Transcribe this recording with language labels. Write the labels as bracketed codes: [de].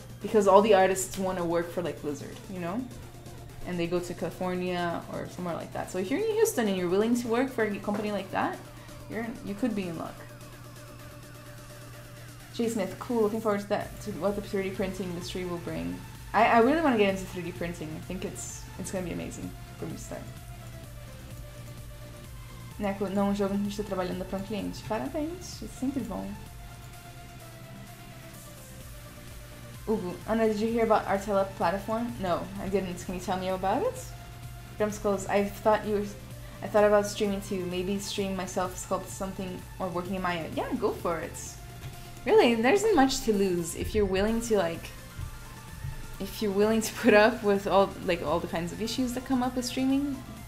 [en] Because all the artists want to work for like Blizzard, you know? And they go to California or somewhere like that. So if you're in Houston and you're willing to work for a company like that, you could be in luck. Jay Smith, cool, looking forward to that, to what the 3D printing industry will bring. I really want to get into 3D printing. I think it's going to be amazing for me to start. [pt] Neco, não um jogo que a gente está trabalhando para um cliente. Parabéns, é sempre bom. [en] Hugo, Anna, did you hear about Artella platform? No, I didn't. Can you tell me about it? Drumskulls, I thought about streaming too. Maybe stream myself sculpt something or working in Maya. Yeah, go for it. Really, there isn't much to lose if you're willing to put up with all the kinds of issues that come up with streaming.